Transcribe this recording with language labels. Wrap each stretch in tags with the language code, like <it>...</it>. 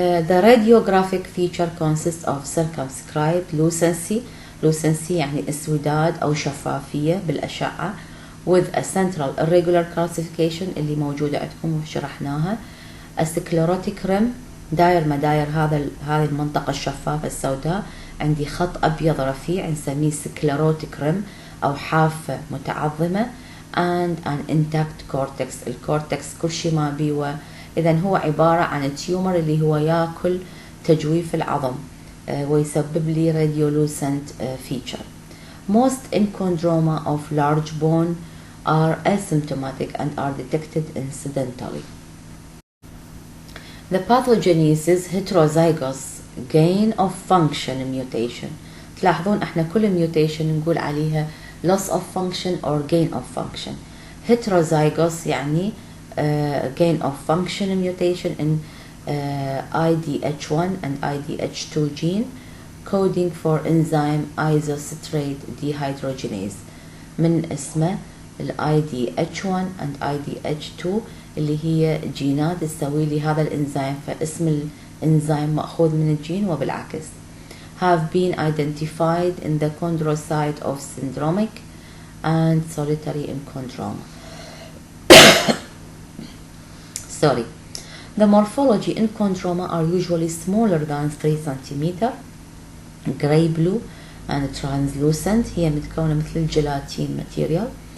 <en>The radiographic feature consists of circumscribed lucency.</en> <ar>lucency يعني اسوداد أو شفافية بالأشعة</ar> <en>with a central irregular calcification</en> <ar>اللي موجودة عندكم وشرحناها.</ar> <en>a sclerotic rim</en> <ar>داير مداير هذه المنطقة الشفافة السوداء، عندي خط أبيض رفيع نسميه</ar> <en>sclerotic rim</en> <ar>أو حافة متعظمة</ar> <en>and an intact cortex.</en> <ar>الكورتكس كل شيء ما بيه، إذن هو عبارة عن التيومر اللي هو يأكل تجويف العظم ويسبب لي</ar> <en>radiolucent feature. Most enchondroma of large bone are asymptomatic and are detected incidentally. The pathogenesis heterozygous gain of function mutation.</en> <ar>تلاحظون احنا كل mutation نقول عليها</ar> <en>loss of function or gain of function. heterozygous</en> <ar>يعني</ar> <en>gain of function mutation in IDH1 and IDH2 gene coding for enzyme isocitrate dehydrogenase.</en> <ar>من اسمه ال</ar> <en>IDH1 and IDH2</en> <ar>اللي هي جينات تسوي لي هذا الانزيم، فاسم الانزيم مأخوذ من الجين وبالعكس.</ar> <en>have been identified in the chondrocyte of syndromic and solitary enchondroma. Sorry. The morphology in chondroma are usually smaller than 3 cm, gray blue and translucent.</en> <ar>هي متكونة مثل الجيلاتين material.</ar>